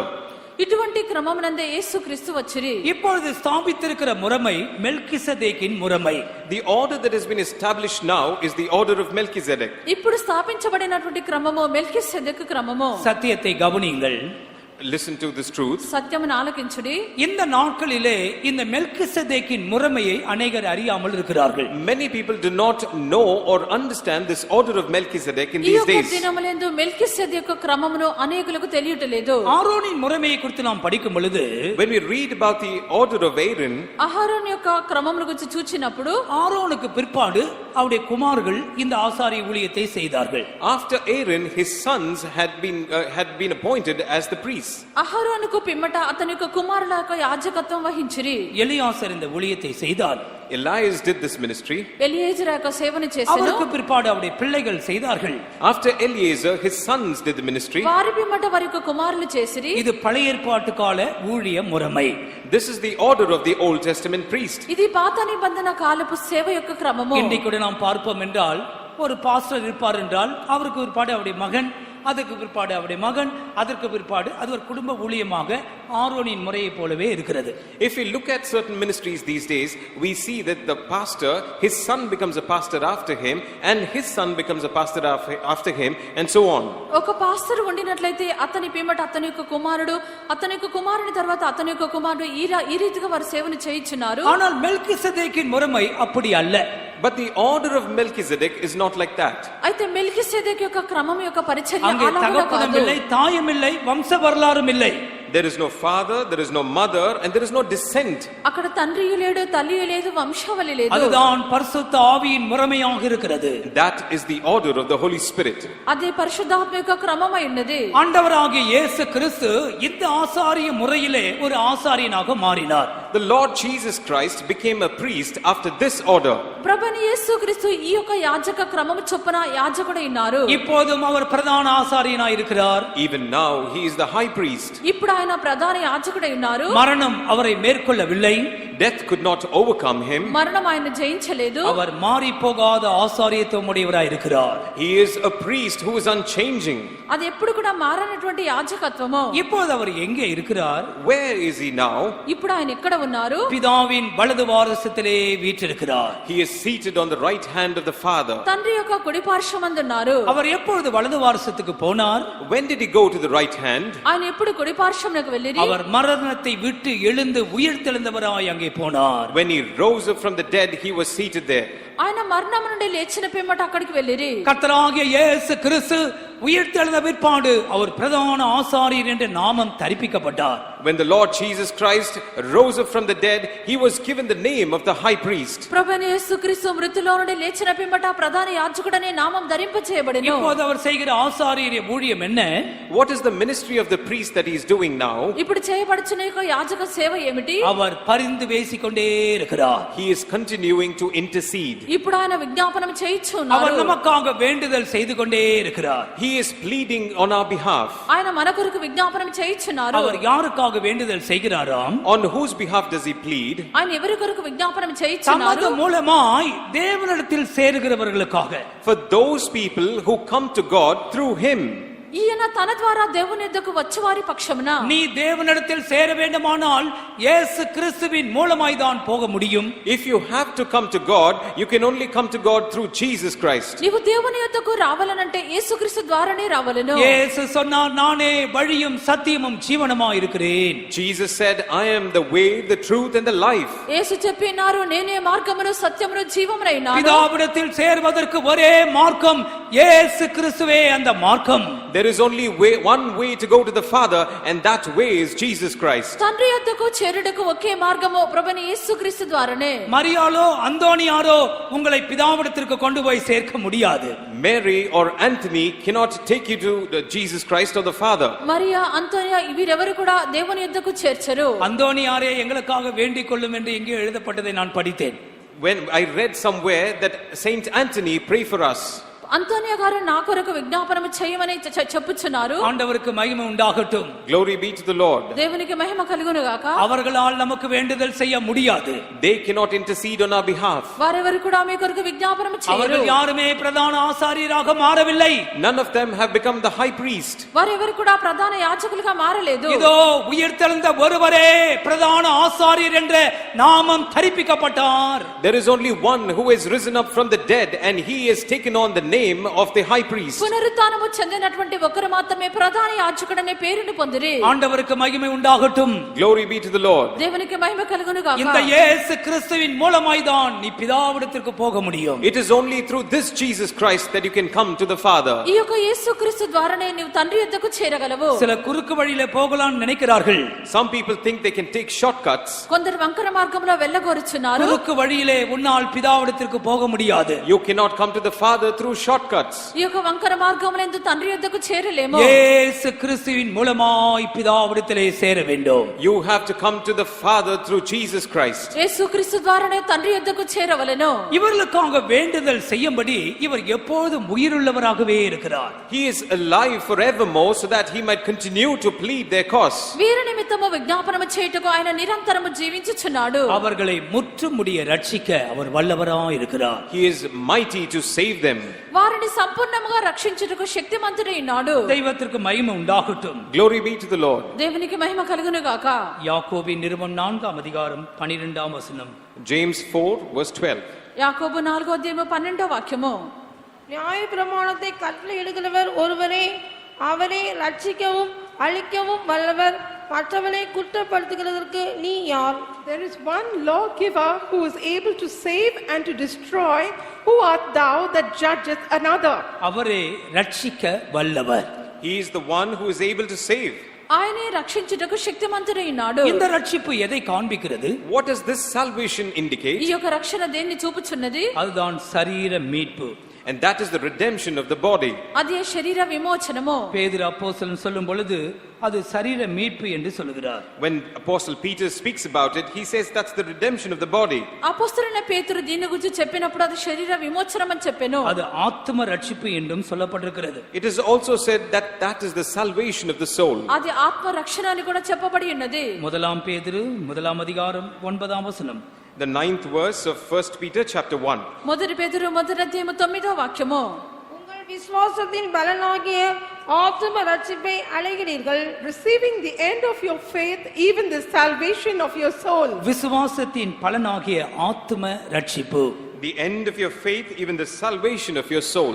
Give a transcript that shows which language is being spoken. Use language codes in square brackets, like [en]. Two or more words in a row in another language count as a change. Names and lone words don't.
[te] ఇటువంటి క్రమమునందే యేసుక్రీస్తు వచ్చిరి. [ta] இப்பொழுது ஸ்தாபித்திருக்கிற முறைமை மெல்கிசேதேக்கின் முறைமை. [en] The order that has been established now is the order of Melchizedek. [te] ఇప్పుడు స్థాపించబడినటువంటి క్రమము మెల్కిసెదెకు క్రమము. [ta] சத்தியத்தை கவனியுங்கள். [en] Listen to this truth. [te] సత్యమును ఆలకించుడి. [ta] இந்த நாட்களிலே இந்த மெல்கிசேதேக்கின் முறைமையை அநேகர் அறியாமல் இருக்கிறார்கள். [en] Many people do not know or understand this order of Melchizedek in [te] ఈ [en] these [te] యొక్క [en] days. [te] దినములందు మెల్కిసెదెకు క్రమమును అనేకులకు తెలియటలేదు. [ta] ஆரோனின் முறைமையை குறித்து நாம் படிக்கும் பொழுது [en] When we read about the order of Aaron, [te] అహరోను యొక్క క్రమముల గురించి చూచినప్పుడు [ta] ஆரோனுக்கு பிற்பாடு அவருடைய குமார்கள் இந்த ஆசாரிய ஊழியத்தை செய்தார்கள். [en] after Aaron, his sons had been appointed as the priests. [te] అహరోనుకు పిమ్మట అతని యొక్క కుమారుల యొక్క యాజకత్వం వహించిరి. [ta] எலியாசர் இந்த ஊழியத்தை செய்தார். [en] Elias did this ministry. [te] ఎలియేజరు యొక్క సేవను చేసెను. [ta] அவருக்கு பிற்பாடு அவருடைய பிள்ளைகள் செய்தார்கள். [en] After Eliezer, his sons did the ministry. [te] వారి పిమ్మట వారి యొక్క కుమారులు చేసిరి. [ta] இது பழைய ஏற்பாட்டு கால ஊழிய முறைமை. [en] This is the order of the Old Testament priest. [te] ఇది పాత నిబంధన కాలపు సేవ యొక్క క్రమము. [ta] இன்றைக்கு கூட நாம் பார்ப்போம் என்றால் ஒரு பாஸ்டர் இருப்பார் என்றால் அவருக்கு பிற்பாடு அவருடைய மகன், அதற்கு பிற்பாடு அவருடைய மகன், அதற்கு பிற்பாடு அது ஒரு குடும்ப ஊழியமாக ஆரோனின் முறையை போலவே இருக்கிறது. [en] If we look at certain ministries these days, we see that the pastor, his son becomes a pastor after him, and his son becomes a pastor after him, and so on. [te] ఒక పాస్టర్ ఉండినట్లయితే అతని పిమ్మట అతని యొక్క కుమారుడు, అతని యొక్క కుమారుని తర్వాత అతని యొక్క కుమారుడు ఈ రీతిగా వారు సేవను చేయించున్నారు. [ta] ஆனால் மெல்கிசேதேக்கின் முறைமை அப்படி அல்ல. [en] But the order of Melchizedek is not like that. [te] అయితే మెల్కిసెదెకు యొక్క క్రమం యొక్క పరిచర్య [ta] அங்கே [te] అలాగా [ta] தகப்பனும் [te] కాదు. [ta] இல்லை, தாயும் இல்லை, வம்ச வரலாறும் இல்லை. [en] There is no father, there is no mother, and there is no descent. [te] అక్కడ తండ్రి లేడు, తల్లి లేదు, వంశావళి లేదు. [ta] அதுதான் பரிசுத்த ஆவியின் முறைமையாக இருக்கிறது. [en] That is the order of the Holy Spirit. [te] అదే పరిశుద్ధాత్మ యొక్క క్రమమై ఉన్నది. [ta] ஆண்டவராகிய இயேசு கிறிஸ்து இந்த ஆசாரிய முறையிலே ஒரு ஆசாரியனாக மாறினார். [en] The Lord Jesus Christ became a priest after this order. [te] ప్రభుని యేసుక్రీస్తు ఈ యొక్క యాజక క్రమము చొప్పున యాజకుడై ఉన్నారు. [ta] இப்போதும் அவர் பிரதான ஆசாரியனாய் இருக்கிறார். [en] Even now he is the high priest. [te] ఇప్పుడు ఆయన ప్రధాన యాజకుడై ఉన్నారు. [ta] மரணம் அவரை மேற்கொள்ளவில்லை. [en] Death could not overcome him. [te] మరణం ఆయన జయించలేదు. [ta] அவர் மாறி போகாத ஆசாரியத்துவம் உடையவராய் இருக்கிறார். [en] He is a priest who is unchanging. [te] అది ఎప్పుడు కూడా మారనటువంటి యాజకత్వము. [ta] இப்போது அவர் எங்கே இருக்கிறார்? [en] Where is he now? [te] ఇప్పుడు ఆయన ఎక్కడ ఉన్నారు? [ta] பிதாவின் வலது வாரசத்திலே வீற்றிருக்கிறார். [en] He is seated on the right hand of the Father. [te] తండ్రి యొక్క కుడి పార్శ్వమందు ఉన్నారు. [ta] அவர் எப்பொழுது வலது வாரசத்துக்கு போனார்? [en] When did he go to the right hand? [te] ఆయన ఎప్పుడు కుడి పార్శ్వమునకు వెళ్ళిరి? [ta] அவர் మరణத்தை விட்டு எழுந்து உயிர்த்தெழுந்தவராய் அங்கே போனார். [en] When he rose up from the dead, he was seated there. [te] ఆయన మరణం నుండి లేచిన పిమ్మట అక్కడికి వెళ్ళిరి. [ta] கர்த்தராகிய இயேசு கிறிஸ்து உயிர்த்தெழுந்த பிற்பாடு அவர் பிரதான ஆசாரியர் என்ற நாமம் தரிப்பிக்கப்பட்டார். [en] When the Lord Jesus Christ rose up from the dead, he was given the name of the high priest. [te] ప్రభువైన యేసుక్రీస్తు మృతుల్లో నుండి లేచిన పిమ్మట ప్రధాన యాజకుడనే నామం ధరింపచేయబడెను. [ta] இப்போது அவர் செய்கிற ஆசாரிய ஊழியம் என்ன? [en] What is the ministry of the priest that he is doing now? [te] ఇప్పుడు చేయబడుచున్న యొక్క యాజక సేవ ఏమిటి? [ta] அவர் பரிந்து பேசிக்கொண்டே இருக்கிறார். [en] He is continuing to intercede. [te] ఇప్పుడు ఆయన విజ్ఞాపనం [ta] அவர் [te] చేయుచున్నారు. [ta] நமக்காக வேண்டுதல் செய்து கொண்டே இருக்கிறார். [en] He is pleading on our behalf. [te] ఆయన మన కొరకు విజ్ఞాపనం చేయుచున్నారు. [ta] அவர் யாருக்காக வேண்டுதல் செய்கிறாராம்? [en] On whose behalf does he plead? [te] ఆయన ఎవరి కొరకు విజ్ఞాపనం [ta] தமது [te] చేయుచున్నారు? [ta] மூலமாய் தேவனிடத்தில் சேருகிறவர்களுக்காக. [en] For those people who come to God through him. [te] ఈయన తన ద్వారా దేవుని యొద్దకు వచ్చేవారి పక్షమున [ta] நீ தேவனிடத்தில் சேர வேண்டுமானால் இயேசு கிறிஸ்துவின் மூலமாய் தான் போக முடியும். [en] If you have to come to God, you can only come to God through Jesus Christ. [te] నీవు దేవుని యొద్దకు రావాలనంటే యేసుక్రీస్తు ద్వారానే రావాలను. [ta] இயேசு சொன்னார், நானே வழியும் சத்தியமும் ஜீவனுமாய் இருக்கிறேன். [en] Jesus said, I am the way, the truth and the life. [te] యేసు చెప్పినారు, నేనే మార్గమును సత్యమును జీవమునై ఉన్నాను. [ta] பிதாவிடத்தில் சேர்வதற்கு ஒரே மார்க்கம் இயேசு கிறிஸ்துவே அந்த மார்க்கம். [en] There is only one way to go to the Father, and that way is Jesus Christ. [te] తండ్రి యొద్దకు చేరుటకు ఒకే మార్గము ప్రభుని యేసుక్రీస్తు ద్వారానే. [ta] மரியாளோ அந்தோனியாரோ உங்களை பிதாவிடத்திற்கு கொண்டு போய் சேர்க்க முடியாது. [en] Mary or Anthony cannot take you to Jesus Christ or the Father. [te] మరియా, అంతోనియా వీరెవరు కూడా దేవుని యొద్దకు చేర్చరు. [ta] அந்தோனியாரே எங்களுக்காக வேண்டிக் கொள்ளும் என்று எங்கே எழுதப்பட்டதை நான் படித்தேன். [en] When I read somewhere that Saint Anthony pray for us. [te] అంతోనియా గారు నా కొరకు విజ్ఞాపనం చేయమని చెప్పుచున్నారు. [ta] ஆண்டவருக்கு மகிமை உண்டாகட்டும். [en] Glory be to the Lord. [te] దేవునికి మహిమ కలుగును గాక. [ta] அவர்களால் நமக்கு வேண்டுதல் செய்ய முடியாது. [en] They cannot intercede on our behalf. [te] వారెవరు కూడా మీ కొరకు విజ్ఞాపనం చేయరు. [ta] அவர்கள் யாருமே பிரதான ஆசாரியராக மாறவில்லை. [en] None of them have become the high priest. [te] వారెవరు కూడా ప్రధాన యాజకులుగా మారలేదు. [ta] இதோ உயிர்த்தெழுந்த ஒருவரே பிரதான ஆசாரியர் என்ற நாமம் தரிப்பிக்கப்பட்டார். [en] There is only one who has risen up from the dead, and he has taken on the name of the high priest. [te] పునరుత్థానము చెందినటువంటి ఒకరు మాత్రమే ప్రధాన యాజకుడనే పేరును పొందిరి. [ta] ஆண்டவருக்கு மகிமை உண்டாகட்டும். [en] Glory be to the Lord. [te] దేవునికి మహిమ కలుగును గాక. [ta] இந்த இயேசு கிறிஸ்துவின் மூலமாய் தான் நீ பிதாவிடத்திற்கு போக முடியும். [en] It is only through this Jesus Christ that you can come to the Father. [te] ఈ యొక్క యేసుక్రీస్తు ద్వారానే నీవు తండ్రి యొద్దకు చేరగలవు. [ta] சில குறுக்கு வழியிலே போகலாம்னு நினைக்கிறார்கள். [en] Some people think they can take shortcuts. [te] కొందరు వంకర మార్గంలో వెళ్ళగోరుచున్నారు. [ta] குறுக்கு வழியிலே உன்னால் பிதாவிடத்திற்கு போக முடியாது. [en] You cannot come to the Father through shortcuts. [te] ఈ యొక్క వంకర మార్గములందు తండ్రి యొద్దకు చేరలేము. [ta] இயேசு கிறிஸ்துவின் மூலமாய் பிதாவிடத்திலே சேர வேண்டும். [en] You have to come to the Father through Jesus Christ. [te] యేసుక్రీస్తు ద్వారానే తండ్రి యొద్దకు చేరవలెను. [ta] இவர்களுக்காக வேண்டுதல் செய்யும்படி இவர் எப்போதும் உயிருள்ளவராகவே இருக்கிறார். [en] He is alive forevermore so that he might continue to plead their cause. [te] వీరి నిమిత్తము విజ్ఞాపనము చేయుటకు ఆయన నిరంతరము జీవించుచున్నాడు. [ta] அவர்களை முற்றுமுடிய ரட்சிக்க அவர் வல்லவராய் இருக்கிறார். [en] He is mighty to save them. [te] వారిని సంపూర్ణంగా రక్షించుటకు శక్తిమంతుడై ఉన్నాడు. [ta] தெய்வத்திற்கு மகிமை உண்டாகட்டும். [en] Glory be to the Lord. [te] దేవునికి మహిమ కలుగును గాక. [ta] யாக்கோபின் நிருபம் 4ஆம் அதிகாரம் 12ஆம் வசனம். [en] James 4 verse 12. [te] యాకోబు 4వ అధ్యాయము 12వ వాక్యము. [ta] நியாய பிரமாணத்தை கட்டளையிடுகிறவர் ஒருவரே, அவரே ரட்சிக்கவும் அழிக்கவும் வல்லவர். மற்றவனை குற்றப்படுத்துகிறதற்கு நீ யார்? [en] There is one lawgiver who is able to save and to destroy. Who art thou that judgeth another? [ta] அவரே ரட்சிக்க வல்லவர். [en] He is the one who is able to save. [te] ఆయనే రక్షించుటకు శక్తిమంతుడై ఉన్నాడు. [ta] இந்த ரட்சிப்பு எதை காண்பிக்கிறது? [en] What does this salvation [te] ఈ [en] indicate? [te] యొక్క రక్షణ దేన్ని చూపుచున్నది? [ta] அதுதான் சரீர மீட்பு. [en] And that is the redemption of the body. [te] అదే శరీర విమోచనము. [ta] பேதுரு அப்போஸ்தலன் சொல்லும் பொழுது அது சரீர மீட்பு என்று சொல்கிறார். [en] When Apostle Peter speaks about it, he says that's the redemption of the body. [te] అపోస్తలుడైన పేతురు దీని గురించి చెప్పినప్పుడు అది శరీర విమోచనం అని చెప్పెను. [ta] அது ஆத்ம ரட்சிப்பு என்றும் சொல்லப்பட்டிருக்கிறது. [en] It is also said that that is the salvation of the soul. [te] అది ఆత్మ రక్షణ అని కూడా చెప్పబడి ఉన్నది. [ta] முதலாம் பேதுரு 1ஆம் அதிகாரம் 9ஆம் வசனம். [en] The 9th verse of 1 Peter chapter 1. [te] మొదటి పేతురు 1వ అధ్యాయము 9వ వాక్యము. [ta] உங்கள் விசுவாசத்தின் பலனாகிய ஆத்தும ரட்சிப்பை அடைகிறீர்கள். [en] Receiving the end of your faith, even the salvation of your soul. [ta] விசுவாசத்தின் பலனாகிய ஆத்ம ரட்சிப்பு. [en] The end of your faith, even the salvation of your soul.